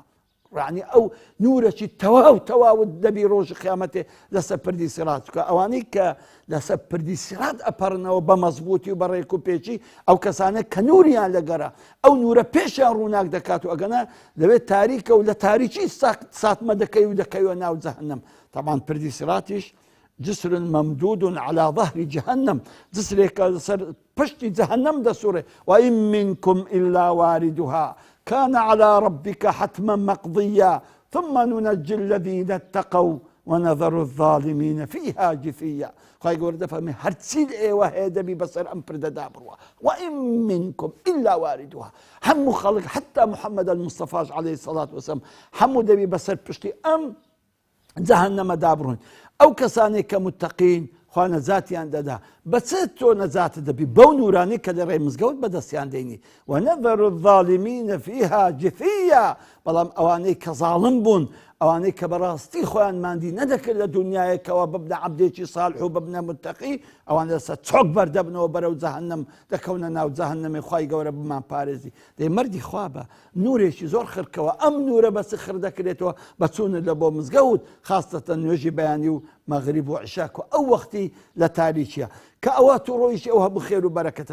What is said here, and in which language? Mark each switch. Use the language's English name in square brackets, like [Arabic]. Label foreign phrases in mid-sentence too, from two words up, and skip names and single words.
[Central Kurdish] يعني ئەو نورێکی تەواو دەبی ڕۆژی قیامەتێ لەسەر پردی سیرات، کە ئەوانەی کە لەسەر پردی سیرات ئەپەڕنەوە بە مەزبوطی و بە ڕێک و پێچی، ئەو کەسانە کە نوریان لەگەرە ئەو نورە پێشیان ڕووناک دەکات و ئەگەنە لەوێت تاریکە و لە تاریکی ساتمە دەکەی و دەکەوە ناو جەهەنەم. [Arabic] طبعا [Central Kurdish] پردی سیراتیش [Arabic] جسر ممدود على ظهر جهنم، [Central Kurdish] جسرێکە لەسەر پشتی جەهەنەم دەسوڕێ. [Arabic] وإن منكم إلا واردها كان على ربك حتما مقضيا ثم ننجي الذين اتقوا ونذر الظالمين فيها جثيا. [Central Kurdish] خواهی گەورە دەفەرمێ هەرچی لە ئێوە هەیە دەبی بەسەر ئەم پردەدا بڕوە. [Arabic] وإن منكم إلا واردها، [Central Kurdish] هەموو خەڵک [Arabic] حتى محمد المصطفى عليه الصلاة والسلام [Central Kurdish] هەموو دەبی بەسەر پشتی ئەم جەهەنەمەدا بڕۆین. ئەو کەسانێک کە متەقین خوا نەجاتیان دەدا، بەچێت تۆ نەجاتت دەبی؟ بەو نورانی کە لە ڕێی مزگەوت بەدەستیان دێنی. [Arabic] ونذر الظالمين فيها جثيا، [Central Kurdish] بەڵام ئەوانەی کە زاڵم بوون، ئەوانەی کە بەڕاستی خۆیان ماندی نەدەکرد لە دنیایەکەوە ببنە عەبدێکی ساڵح و ببنە متەقی، ئەوان لەسەر چۆک بەردەبنەوە بەرەو جەهەنەم دەکەونە ناو جەهەنەمێ. خوای گەورە بمان پارێزی. دەی مەردی خوا بە نورێکی زۆر خرکەوە، ئەم نورە بەس خر دەکرێتەوە بە چوونت لە بۆ مزگەوت، خاستەتەن نوێژی بەیانی و مەغریب و عیشا و ئەو وەختی لە تاریکیە کە ئەوە تو ڕۆیشی ئەو هەموو خێر و بەرەکەتە.